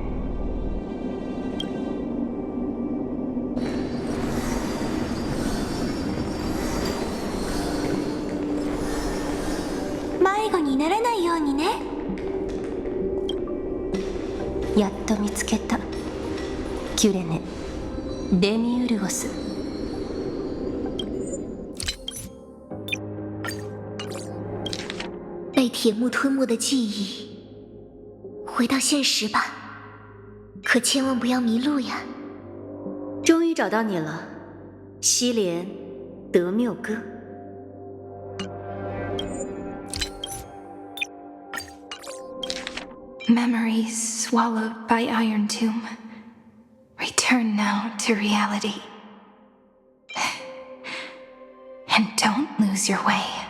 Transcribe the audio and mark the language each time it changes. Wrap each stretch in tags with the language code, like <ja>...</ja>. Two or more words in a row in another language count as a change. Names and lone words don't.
<ja>迷子にならないようにね。やっと見つけた。キュレネ・デミウルゴス。</ja> <zh>被铁幕吞没的记忆，回到现实吧，可千万不要迷路呀！终于找到你了，西莲·德缪哥。</zh> <en>Memories swallowed by Iron Tomb. Return now to reality. And don't lose your way.</en>